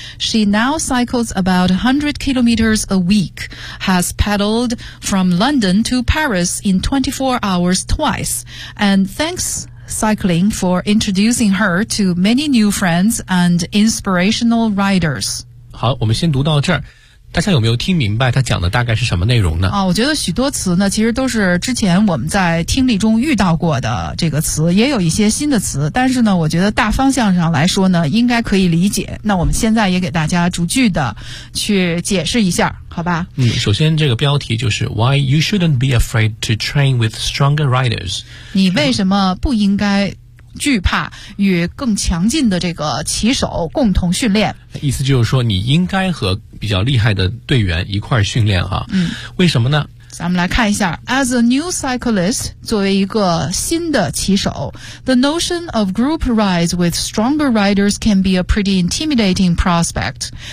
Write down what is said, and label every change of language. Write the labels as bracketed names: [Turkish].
[English] She now cycles about 100 kilometers a week, has pedaled from London to Paris in 24 hours twice, and thanks cycling for introducing her to many new friends and inspirational riders. [Chinese] 好，我们先读到这儿。大家有没有听明白他讲的大概是什么内容呢？啊，我觉得许多词呢，其实都是之前我们在听力中遇到过的这个词，也有一些新的词，但是呢，我觉得大方向上来说呢，应该可以理解。那我们现在也给大家逐句的去解释一下，好吧？首先这个标题就是 [English] Why you shouldn't be afraid to train with stronger riders? [Chinese] 你为什么不应该惧怕与更强劲的这个骑手共同训练？意思就是说，你应该和比较厉害的队员一块训练哈。嗯，为什么呢？咱们来看一下 [English] ，as a new cyclist， [Chinese] 作为一个新的骑手 [English] ，the notion of group rides with stronger riders can be a pretty intimidating prospect。